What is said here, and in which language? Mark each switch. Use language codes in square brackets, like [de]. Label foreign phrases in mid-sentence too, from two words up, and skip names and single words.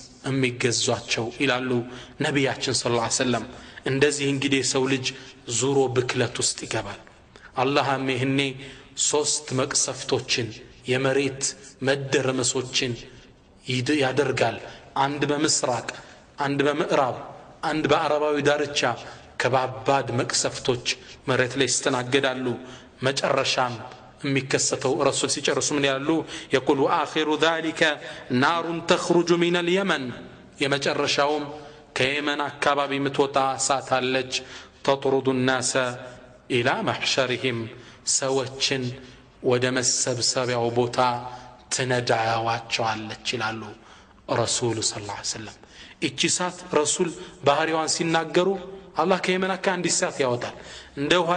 [am] የሚገዟቸው ይላሉ ነብያችን [ar] صلى الله عليه وسلم [am] እንደዚህ እንግዲህ ሰው ልጅ ዙሮ ብክለት ውስጥ ይገባል አላህም ይሄኔ ሶስት መቅሰፍቶችን የመሬት መደረመሶችን ያደርጋል አንድ በምስራቅ አንድ በምዕራብ አንድ በአረባዊ ዳርቻ ከባባድ መቅሰፍቶች መሬት ላይ ይስተናገዳሉ መጨረሻም የሚከሰተው ረሱል ሲጨርሱ ምን ያሉ [ar] يقول واخر ذلك نار تخرج من اليمن [am] የመጨረሻውም ከየመን አካባቢ ምትወጣ እሳት አለች [ar] تطرد الناس الى محشرهم [am] ሰዎችን ወደ መሰብሰቢያው ቦታ ትነዳዋቸዋለች ይላሉ ረሱል [ar] صلى الله عليه وسلم [am] እቺ እሳት ረሱል ባህሪዋን ሲናገሩ አላህ ከየመን አካ እንዲሳት ያወጣል እንደው